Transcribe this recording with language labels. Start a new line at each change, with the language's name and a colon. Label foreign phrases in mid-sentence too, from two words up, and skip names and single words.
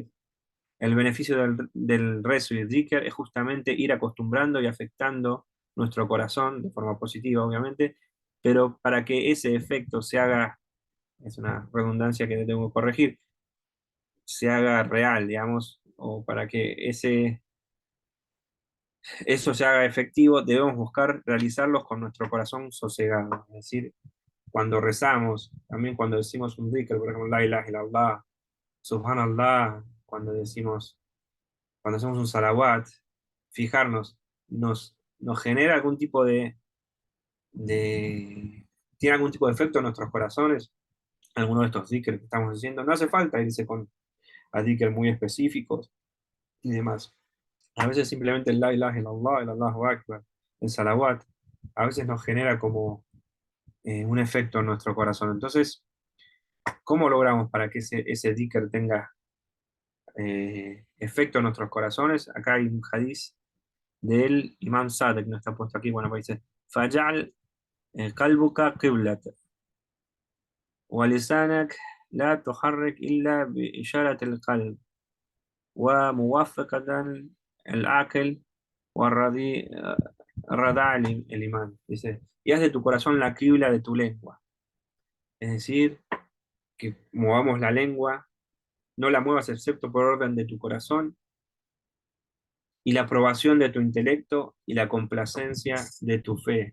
Spanish: El beneficio del rezo y el dhikr es justamente ir acostumbrando y afectando nuestro corazón, de forma positiva, obviamente, pero para que ese efecto se haga, es una redundancia que tengo que corregir, se haga real, digamos, o para que eso se haga efectivo, debemos buscar realizarlos con nuestro corazón sosegado. Es decir, cuando rezamos, también cuando decimos un dhikr, por ejemplo,
Arabic: لا إله إلا الله,
Spanish: subhanallah, cuando hacemos un salawat, fijarnos, nos genera algún tipo de- tiene algún tipo de efecto en nuestros corazones, alguno de estos dhikr que estamos haciendo. No hace falta irse con a dhikr muy específicos y demás. A veces simplemente el
Arabic: لا إله إلا الله,
Spanish: el
Arabic: الله أكبر,
Spanish: el salawat, a veces nos genera como un efecto en nuestro corazón. Entonces, ¿cómo logramos para que ese dhikr tenga efecto en nuestros corazones? Acá hay un hadiz del Imam Sadiq, que no está puesto aquí, bueno, pues dice,
Arabic: فاجعل قلبك قبلة, ولسانك لا تحرك إلا بإشارة القلب وموافقة العقل والرضي الرداء الإيمان.
Spanish: Dice, y haz de tu corazón la cribla de tu lengua. Es decir, que movamos la lengua, no la muevas excepto por orden de tu corazón y la aprobación de tu intelecto y la complacencia de tu fe.